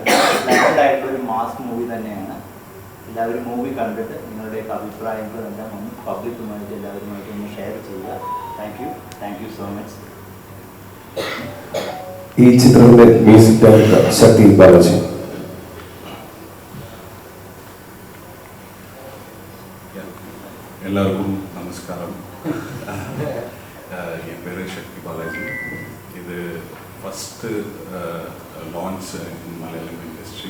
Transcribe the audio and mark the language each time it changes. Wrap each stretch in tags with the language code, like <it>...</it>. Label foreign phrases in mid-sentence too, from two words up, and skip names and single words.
<ml>ബ്ലെൻഡായിട്ടുള്ളൊരു</ml> <en>mass movie</en> <ml>തന്നെയാണ്. എല്ലാവരും മൂവി കണ്ടിട്ട് നിങ്ങളുടെയൊക്കെ അഭിപ്രായങ്ങളും എല്ലാം ഒന്ന് പബ്ലിക്കുമായിട്ട് എല്ലാവരുമായിട്ട് ഒന്ന് ഷെയർ ചെയ്യുക.</ml> <en>Thank you so much.</en> <ml>ഈ ചിത്രത്തിന്റെ</ml> <en>music director</en> <ml>ശക്തി ബാലജി.</ml> <ta>எல்லாருக்கும் நமஸ்காரம். என் பேர் சக்தி பாலாஜி.</ta> <en>இது first launch in Malayalam industry.</en>